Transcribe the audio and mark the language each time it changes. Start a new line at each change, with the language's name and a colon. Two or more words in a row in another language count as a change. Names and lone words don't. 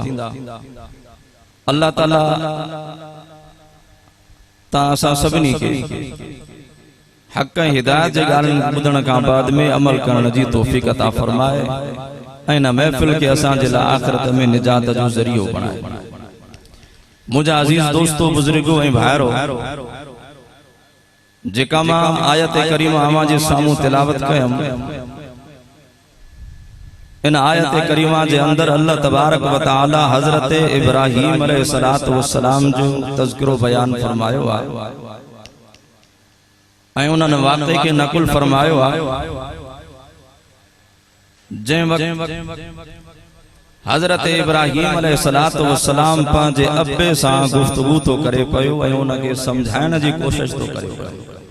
Sindhi: अल्लाह ताला तां असां सभिनी खे हक़ ऐं हिदायत जे ॻाल्हियुनि ॿुधण खां बाद में अमल करण जी तौफ़ीक़ अता फरमाए ऐं इन महफ़िल खे असांजे लाइ आख़िरत में निजात जो ज़रियो बणाए। मुंहिंजा अज़ीज़ दोस्तो बुज़ुर्गो ऐं भाइरो जेका मां आयत करीमा अवां जे साम्हूं तिलावत कयम, इन आयत करीमा जे अंदर अल्लाह
Arabic: تبارك وتعالى
Sindhi: हज़रत इब्राहीम
Arabic: عليه الصلاة والسلام
Sindhi: जो तज़किरो बयान फरमायो आहे ऐं उन्हनि वाक़े खे नकुल फरमायो आहे जंहिं वक़्तु हज़रत इब्राहीम
Arabic: عليه الصلاة والسلام
Sindhi: पंहिंजे अब्बे सां गुफ्तगू तो करे पियो ऐं उनखे समझाइण जी कोशिश तो करे पियो।